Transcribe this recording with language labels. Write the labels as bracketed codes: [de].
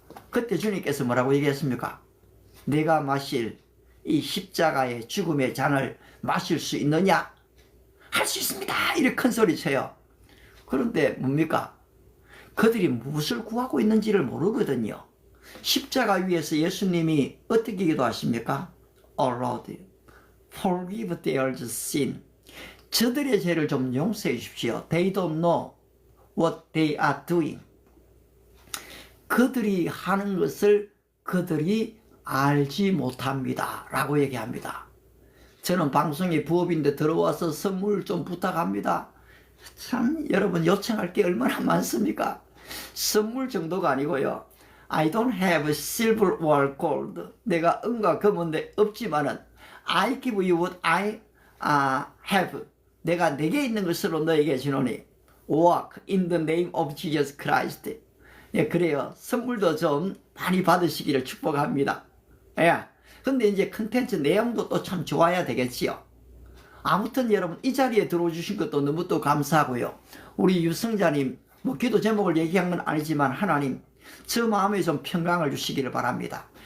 [ko] 그때 주님께서 뭐라고 얘기했습니까? 내가 마실 이 십자가의 죽음의 잔을 마실 수 있느냐? 할 수 있습니다, 이렇게 큰 소리 쳐요. 그런데 뭡니까? 그들이 무엇을 구하고 있는지를 모르거든요. 십자가 위에서 예수님이 어떻게 기도하십니까? [en] Oh Lord, forgive their sin. [ko] 저들의 죄를 좀 용서해 주십시오. [en] They don't know what they are doing. [ko] 그들이 하는 것을 그들이 알지 못합니다 라고 얘기합니다. 저는 방송이 부업인데 들어와서 선물 좀 부탁합니다. 참 여러분 요청할 게 얼마나 많습니까? 선물 정도가 아니고요. [en] I don't have silver or gold. [ko] 내가 은과 금은 없지만은 [en] I give you what I have. [ko] 내가 내게 있는 것으로 너에게 주노니 [en] walk in the name of Jesus Christ. [ko] 예, 그래요. 선물도 좀 많이 받으시기를 축복합니다. 예. 근데 이제 컨텐츠 내용도 또 참 좋아야 되겠지요. 아무튼 여러분 이 자리에 들어주신 것도 너무 또 감사하고요. 우리 유성자님 뭐 기도 제목을 얘기한 건 아니지만 하나님 저 마음에 좀 평강을 주시기를 바랍니다.